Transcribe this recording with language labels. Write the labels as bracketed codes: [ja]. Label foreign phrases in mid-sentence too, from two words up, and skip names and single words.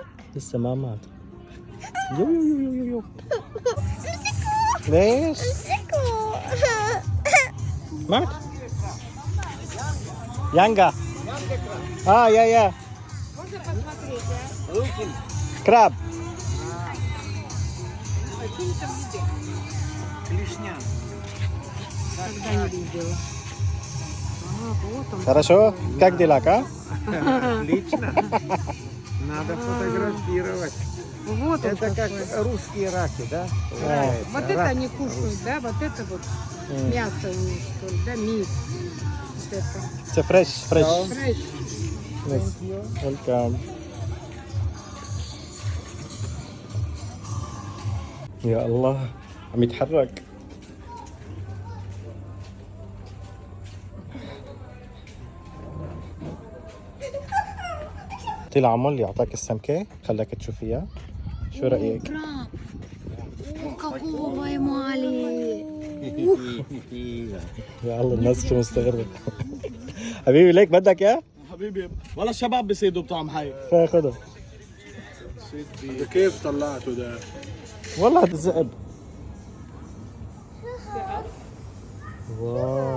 [ar] لسه ما مات. يو يو يو يو يو. امسكوا. ليش؟ امسكوا. مات؟ يانجا. يا كراب. [ru] Хорошо? Как дела, а? Отлично. Надо фотографировать. Вот он Это как какой. русские раки, да? Вот это они кушают, да? Вот это вот мясо у них, что ли, да? Мид. Вот это. [en] It's fresh, fresh. [ru] Фреш. [en] Yes. Welcome. [ar] يا الله عم يتحرك. طلع عمول يعطاك السمكة خلاك تشوفيها، شو رأيك؟ [ru] Краб. О, какого поймали. [ar] يا الله الناس شو مستغربة. حبيبي ليك بدك اياه؟ حبيبي والله الشباب بيصيدوا بطعم حي. خذه. كيف طلعته ده؟ والله هذا الذئب. واو.